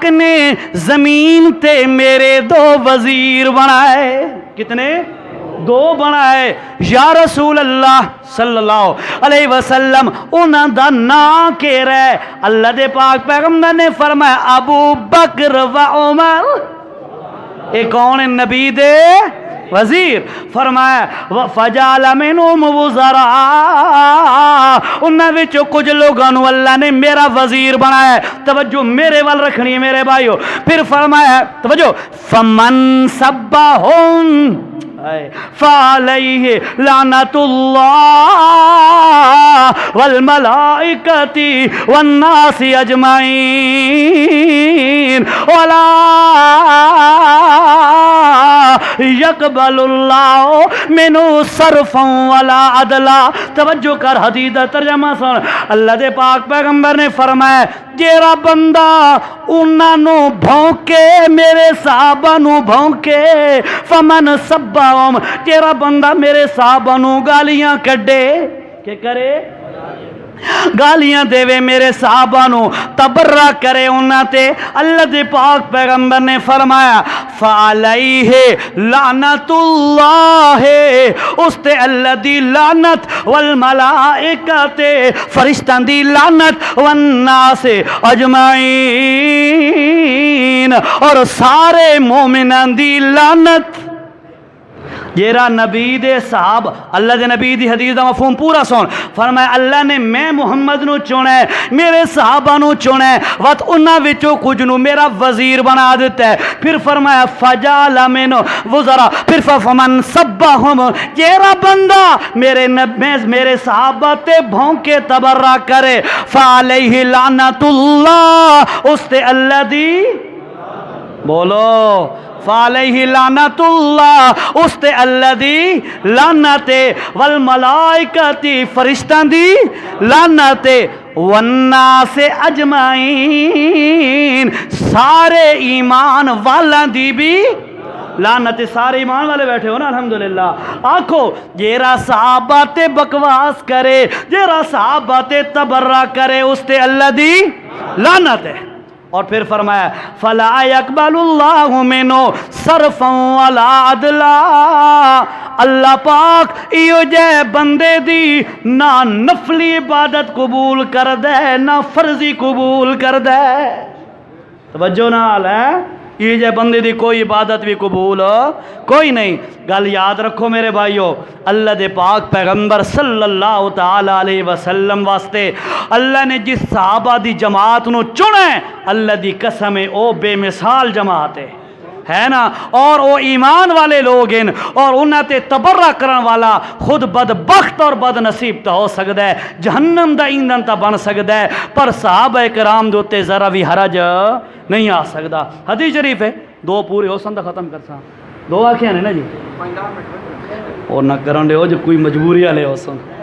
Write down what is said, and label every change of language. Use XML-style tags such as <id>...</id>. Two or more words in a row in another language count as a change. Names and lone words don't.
<pa>نے زمین تے میرے دو وزیر بنائے کتنے دو بنائے</pa> <ar>یا رسول اللہ صلی اللہ علیہ</ar> <pa>وسلم انہاں دا نا کے رہے اللہ دے پاک پیغمبر نے فرمایا ابو بکر و عمر ایک کون نبی دے وزیر فرمایا</pa> <ar>فجال منہم وزراء</ar> <pa>انہاں وچوں کچھ لوگاں نو اللہ نے میرا وزیر بنایا توجہ میرے وال رکھنی ہے میرے بھائیو پھر فرمایا توجہ</pa> <ar>فمن سبہم فعلیہ لعنت اللہ والملائکۃ والناس اجمعین ولا یقبل اللہ منو صرفا ولا عدلا</ar> <pa>توجہ کر حدیث دا ترجمہ سن اللہ دے پاک پیغمبر نے فرمایا جیڑا بندہ انہاں نو بھونکے میرے صحابہ نو بھونکے</pa> <ar>فمن سبہم</ar> <pa>جیڑا بندہ میرے صحابہ نو گالیاں کڈے کہ کرے گالیاں دے میرے صحابہ نو تبرہ کرے انہاں تے اللہ دے پاک پیغمبر نے فرمایا</pa> <ar>فعلیہ لعنت اللہ</ar> <pa>اس تے اللہ دی لعنت والملائکۃ فرشتاں دی لعنت</pa> <ar>والناس اجمعین</ar> <pa>اور سارے مومنان دی لعنت جیرا نبی دے صاحب اللہ دے نبی دی حدیث دا مفہوم پورا سن فرمایا اللہ نے میں محمد نو چنے میرے صحابہ نو چنے وقت انہاں وچوں کچھ نو میرا وزیر بنا دیتا ہے پھر فرمایا</pa> <ar>فجال منو وزراء</ar> <pa>پھر</pa> <ar>فمن سبہم</ar> <pa>جیرا بندہ میرے صحابہ تے بھونکے تبرہ کرے</pa> <ar>فعلیہ لعنت اللہ</ar> <pa>اس تے اللہ دی بولو</pa> <ar>فعلیہ لعنت اللہ</ar> <pa>اس تے اللہ دی لعنت والملائکۃ فرشتاں دی لعنت والناس اجمعین سارے ایمان والاں دی بھی لعنت سارے ایمان والے بیٹھے ہو نا الحمدللہ آنکھو جیرا صحابہ تے بکواس کرے جیرا صحابہ تے تبرہ کرے اس تے اللہ دی لعنت ہے اور پھر فرمایا فلا</pa> <ar>یقبل اللہ منو صرفا ولا عدلا</ar> <pa>اللہ پاک ایو جے بندے دی نہ نفلی عبادت قبول کر دے نہ فرضی قبول کر دے توجہ نال ہے یہ جے بندے دی کوئی عبادت بھی قبول کوئی نہیں گل یاد رکھو میرے بھائیو اللہ دے پاک پیغمبر صلی</pa> <ar>اللہ تعالی علیہ وسلم</ar> <pa>واسطے اللہ نے جس صحابہ دی جماعت نو چنے اللہ دی قسم او بے مثال جماعت ہے نا،</pa> <ur>اور وہ ایمان والے لوگ ہیں</ur> <pa>اور انہاں تے تبرہ کرن والا خود بدبخت اور بد نصیب تا ہو سکدا ہے، جہنم دا ایندھن تا بن سکدا ہے، پر صحابہ کرام دے تے ذرا بھی حرج نہیں آ سکدا۔ حدیث شریف ہے، دو پورے ہو سن ختم کرساں، دو آکھیاں نے نا جی، اور نہ کرن دے ہو جو کوئی مجبوری والے ہو سن۔</pa>